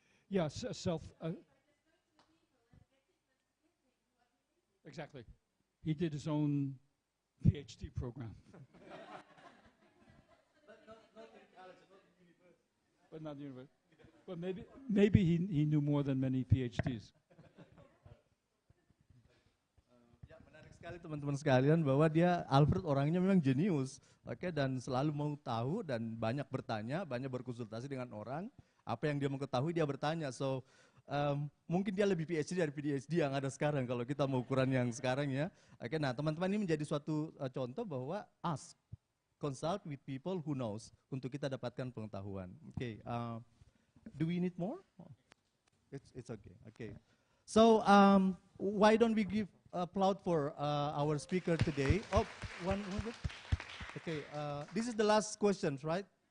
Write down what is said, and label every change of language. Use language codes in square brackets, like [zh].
[en] Yes, exactly. He did his own PhD program. But not university. But maybe he knew more than many PhDs. [id] Ya, menarik sekali teman-teman sekalian bahwa dia Alfred orangnya memang jenius, oke, dan selalu mau tahu dan banyak bertanya, banyak berkonsultasi dengan orang. Apa yang dia mau ketahui dia bertanya. So mungkin dia lebih PhD dari PhD yang ada sekarang kalau kita mau ukuran yang sekarang ya. Oke, nah teman-teman ini menjadi suatu contoh bahwa [en] ask, consult with people who knows [id] untuk kita dapatkan pengetahuan. [en] Okay, do we need more? It's okay. Okay, so why don't we give applaud for our speaker today? Oh, one bit. Okay, this is the last questions, right?